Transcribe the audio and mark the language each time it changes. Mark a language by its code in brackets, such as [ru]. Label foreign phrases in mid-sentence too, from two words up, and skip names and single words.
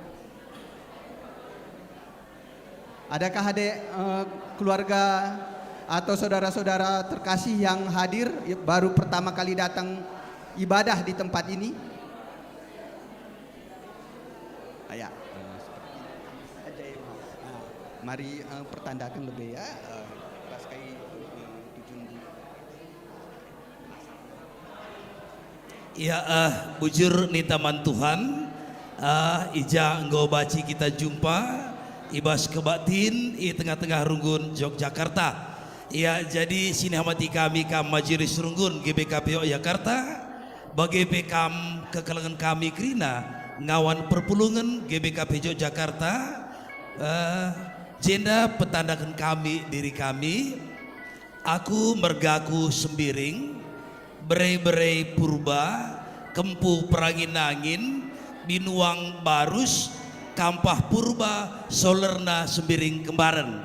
[id] Adakah adik keluarga atau saudara-saudara terkasih yang hadir baru pertama kali datang ibadah di tempat ini? Ya. Mari pertandakan lebih ya. Ya, [btx] bujur ni taman Tuhan, ija engkau baci kita jumpa, ibas kebaktin di tengah-tengah Runggun Yogyakarta. Ya, jadi sini hamati kami kam Majelis Runggun GBKP Yogyakarta, bagi bekam kekelangan kami kerina ngawan perpulungan GBKP Yogyakarta, jenda petandakan kami diri kami, aku mergaku sembiring, berai-berai purba, kempu perangin-angin, binuang barus, kampah purba, solerna sembiring kembaran.